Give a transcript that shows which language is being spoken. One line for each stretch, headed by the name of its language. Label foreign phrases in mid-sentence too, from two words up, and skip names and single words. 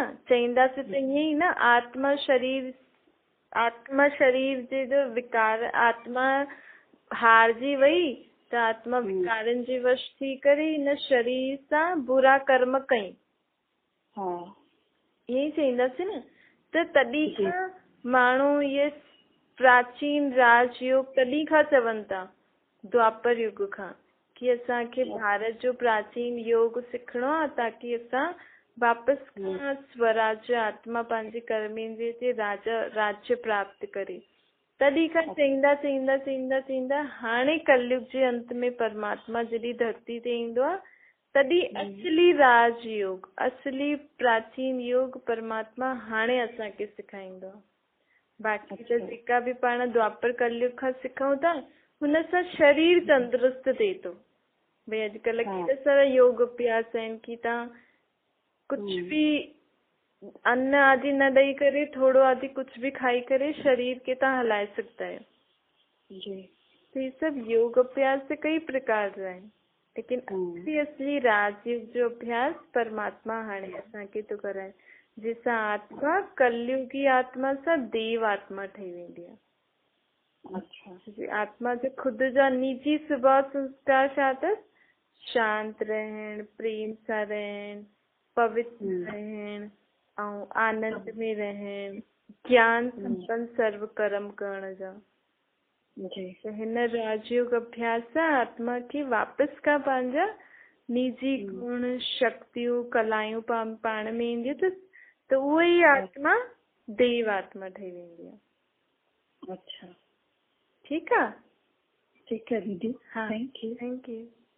Sindhi: चईंदासीं त ईअं ई न, आत्मा शरीर जे जो विकार आत्मा हारजी वई त आत्मा विकारनि जे वश थी करे हिन शरीर सां बुरा कर्म कई। ईअं ई चईंदासीं न। त तॾहिं खां माण्हू ये प्राचीन राजयोग तॾहिं खां चवनि था, द्वापर युग खां, कि असांखे भारत जो प्राचीन योग सिखणो आहे ताकि असां वापसि खां स्वराज्य आत्मा पंहिंजे कर्मेंद्रिय ते राज्य प्राप्त करे। तॾहिं खां चईंदा हाणे कलयुग जे अंत में परमात्मा जॾहिं धरती ते ईंदो आहे तॾहिं असली राजयोग, असली प्राचीन योग परमात्मा हाणे असांखे सेखारींदो आहे। बाक़ी त जेका बि पाण द्वापर कलयुग खां सिखूं था हुन सां शरीर तंदुरुस्त थिए थो। भई अॼुकल्ह केॾा सारा योग अभ्यास आहिनि कि तव्हां कुझु बि अन्न आदि न ॾेई करे थोरो आदि कुझु बि खाई करे शरीर खे तव्हां हलाए सघंदा आहियो।
Hindi: तो ये सब योग अभ्यास से कई प्रकार
Sindhi: जा आहिनि, लेकिन असली राजयोग जो अभ्यास परमात्मा हाणे असांखे थो कराए, जंहिंसां आत्मा कलयुगी आत्मा सां देव आत्मा ठही वेंदी आहे। आत्मा जो खुदि जा निजी स्वभाव संस्कार छा अथसि? शांत रहण, प्रेम सां रहण, पवित्र रहण ऐं आनंद में रहण, ज्ञान संपन्न सर्व कर्म करण जा। त हिन राजयोग अभ्यास सां आत्मा खे वापसि खां पंहिंजा निजी गुण शक्तियूं कलायूं पाण में ईंदियूं त उहा ई आत्मा देव आत्मा ठही वेंदी आहे। ठीकु आहे?
Hindi: ठीक है दीदी। हाँ,
English: thank you.